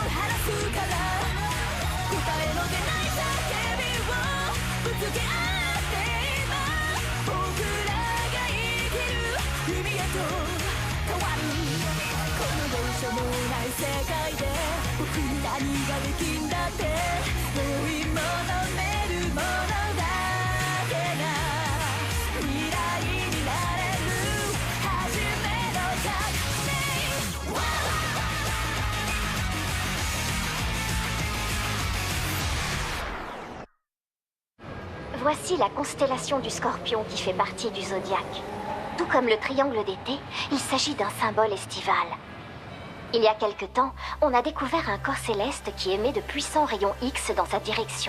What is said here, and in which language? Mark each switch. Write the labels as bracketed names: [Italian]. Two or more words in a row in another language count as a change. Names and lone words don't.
[Japanese] 晴らすから答えの出ない叫びをぶつけ合って今僕らが生きる海へと変わるこのどうしようもない世界で僕に何ができんだって追い求めるものだけが未来になれる初めの革命 [French] Voici la constellation du Scorpion qui fait partie du zodiaque. Tout comme le triangle d'été, il s'agit d'un symbole estival. Il y a quelque temps, on a découvert un corps céleste qui émet de puissants rayons X dans sa direction.